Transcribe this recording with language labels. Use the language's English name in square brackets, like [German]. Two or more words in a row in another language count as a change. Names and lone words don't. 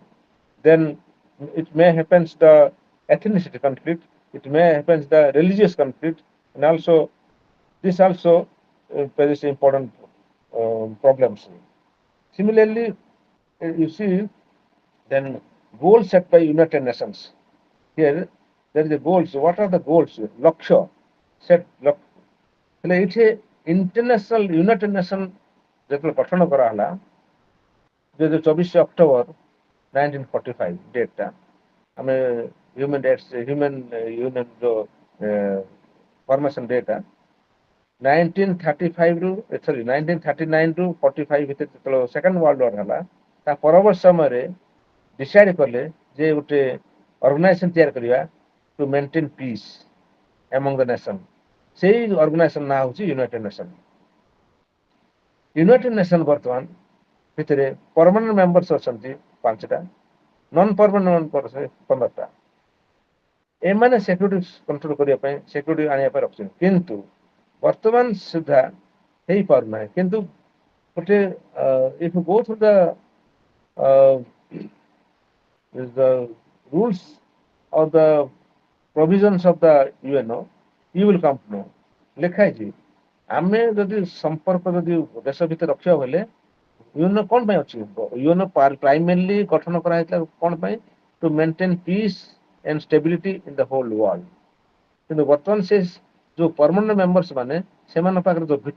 [English] Then it may happen the ethnicity conflict, it may happen the religious conflict, and also this also poses important problems. Similarly, you see, then goals set by United Nations. Here, there is the goals. What are the goals? Lakshya set. [Odia] ହେଲେ ଏଇଠି [English] International United Nation [Odia] ଯେତେବେଳେ ଗଠନ କରାହେଲା 24 ଅକ୍ଟୋବର 1945 ଡେଟ୍ଟା ଆମେ [English] human union formation date [Odia] 1939 ରୁ 45 ଭିତରେ ଯେତେବେଳେ [English] second world war [Odia] ହେଲା ତା ପରବର୍ତ୍ତୀ ସମୟରେ ଡିସାଇଡ୍ କଲେ ଯେ ଗୋଟେ ଅର୍ଗାନାଇଜେସନ୍ ତିଆରି କରିବା [English] to maintain peace among the nation [Odia] ସେଇ ଅର୍ଗାନାଇଜେସନ୍ ନାଁ ହେଉଛି [English] United Nation United Nation [Odia] ବର୍ତ୍ତମାନ ଭିତରେ [English] permanent members [Odia] ଅଛନ୍ତି 5ଟା [English] non permanent members [Odia] 15ଟା ଏମାନେ [English] security control [Odia] କରିବା ପାଇଁ ସିକ୍ୟୁରିଟି ଆଣିବା ପାଇଁ ରଖିଛନ୍ତି କିନ୍ତୁ ବର୍ତ୍ତମାନ ସୁଦ୍ଧା ହେଇପାରୁନାହିଁ କିନ୍ତୁ ଗୋଟେ [English] if you go through the rules or the provisions of the UNO you will come to know [Odia] ଲେଖା ହେଇଛି ଆମେ ଯଦି ସମ୍ପର୍କ ଯଦି ଦେଶ ଭିତରେ ରଖିବା ବୋଲେ ୟୁଏନଓ କଣ ପାଇଁ ଅଛି ୟୁଏନଓ ପ୍ରାଇମେରଲି ଗଠନ କରାଯାଇଥିଲା କଣ ପାଇଁ [English] to maintain peace and stability in the whole world [Odia] କିନ୍ତୁ ବର୍ତ୍ତମାନ ସେ ଯୋଉ [English] permanent members [Odia] ମାନେ ସେମାନଙ୍କ ପାଖରେ ଯୋଉ ଭିଟୋ